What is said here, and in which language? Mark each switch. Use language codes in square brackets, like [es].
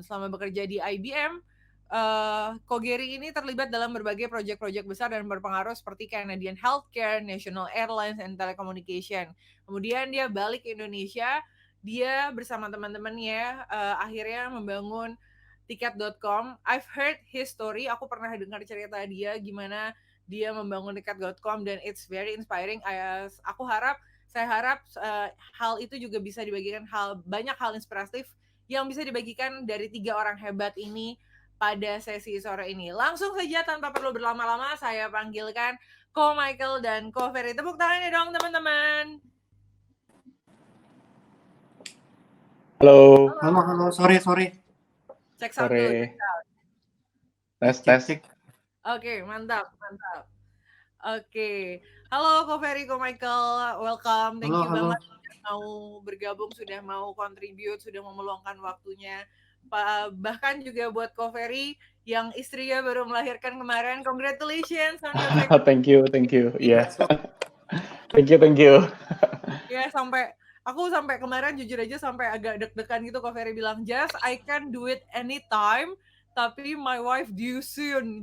[id] Selama bekerja di IBM, Ko Gary ini terlibat dalam berbagai proyek-proyek besar dan berpengaruh seperti Canadian Healthcare, National Airlines, and Telecommunication. Kemudian dia balik ke Indonesia, dia bersama teman-temannya akhirnya membangun Tiket.com. [en] I've heard his story, [id] aku pernah dengar cerita dia gimana dia membangun Tiket.com dan [en] it's very inspiring. [id] Saya harap hal itu juga bisa dibagikan, banyak hal inspiratif yang bisa dibagikan dari 3 orang hebat ini pada sesi sore ini. Langsung saja tanpa perlu berlama-lama saya panggilkan Ko Michael dan Ko Ferry. Tepuk tangannya dong teman-teman. Halo. Halo. Sorry. Cek sound dulu. Tes. Oke, mantap. Oke. Halo Ko Ferry, Ko Michael. Welcome. [en] Thank you [id] banget sudah mau bergabung, sudah mau contribute, sudah mau meluangkan waktunya. Bahkan juga buat Ko Ferry yang istrinya baru melahirkan kemarin. [en] Congratulations on your Thank you. Yeah. Thank you. [id] Ya, aku sampai kemarin jujur aja sampai agak deg-degan gitu. [en] Ko Ferry bilang, "Just I can do it anytime, tapi my wife due soon."